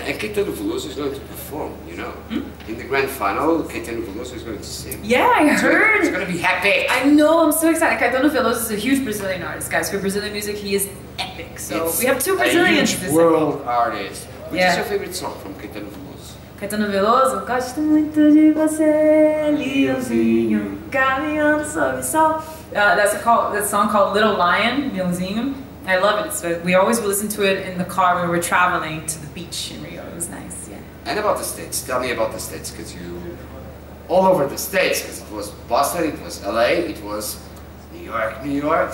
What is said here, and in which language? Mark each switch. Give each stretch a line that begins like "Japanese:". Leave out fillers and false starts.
English: And Caetano Veloso is going to perform, you know. In the grand final, Caetano Veloso is going to sing. Yeah, I heard. It's going to be epic. I know, I'm so excited. Caetano Veloso is a huge Brazilian artist, guys. For Brazilian music, he is epic. So we have two Brazilians. A huge world artist. Which is your favorite song from Caetano Veloso?
Portuguese: Caetano Veloso, gosto muito de você, Leãozinho, caminhando sob o sol.
English: That's a song called Little Lion, Leãozinho. I love it. So we always listen to it in the car when we're traveling to the beach in Rio. It was nice, yeah. And about the States. Tell me about the States, because you all over the States, because it was Boston, it was LA, it was New York.